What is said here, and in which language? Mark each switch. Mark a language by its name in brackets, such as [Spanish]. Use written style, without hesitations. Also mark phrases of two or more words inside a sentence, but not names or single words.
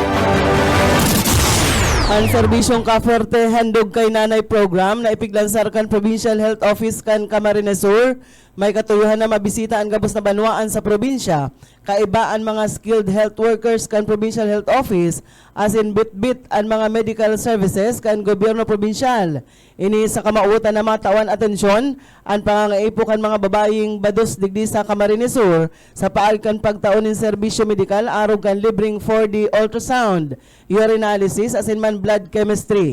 [Bikol] Ang serbisyong kapuarte handog kay nanay program na ipiglansar kan Provincial Health Office kan Camarines Sur. May katuyuhan na mabisita ang gabos na banwaan sa probinsya. Kaibaan mga [English] skilled health workers [Bikol] kan Provincial Health Office as in bit-bit ang mga medical services kan gobyerno probinsyal. Ini sa kamautan na matawan atensyon ang pangangaipo kan mga babaeng bados digdi sa Camarines Sur sa paag kan pagtaon ng serbisyo medikal arog kan libreng 4D ultrasound, urinalysis as in man blood chemistry.